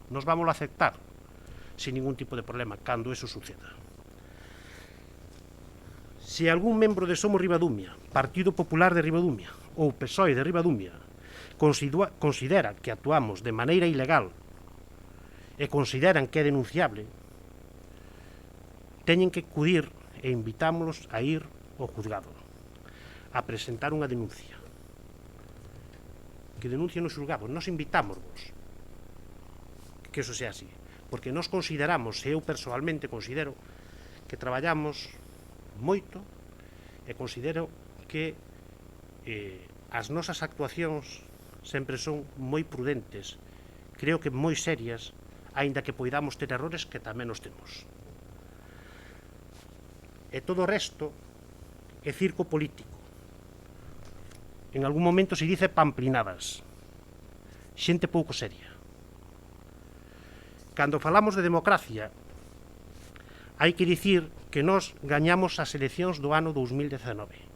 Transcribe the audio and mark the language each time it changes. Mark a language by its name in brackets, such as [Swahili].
[Spanish] Nos vamos a aceptar sin ningún tipo de problema [Galician] cando [Spanish] eso suceda. [Galician] Se algún membro de Somos Ribadumia, Partido Popular de Ribadumia ou PSOE de Ribadumia considera que actuamos de maneira ilegal e consideran que é denunciable, teñen que acudir e invitámolos a ir ao juzgado, a presentar unha denuncia. Que denuncia no xulgado, nos invitámosvos [Spanish] que eso sea así, [Galician] porque nos consideramos, e eu persoalmente considero, que traballamos moito e considero que as nosas actuacións sempre son moi prudentes, creo que moi serias, aínda que poidamos ter errores que tamén os temos. E todo o resto é circo político. [Spanish] En algún momento se dice pamplinadas, [Galician] xente pouco seria. Cando falamos de democracia, hai que dicir que nós gañamos as eleccións do ano 2019.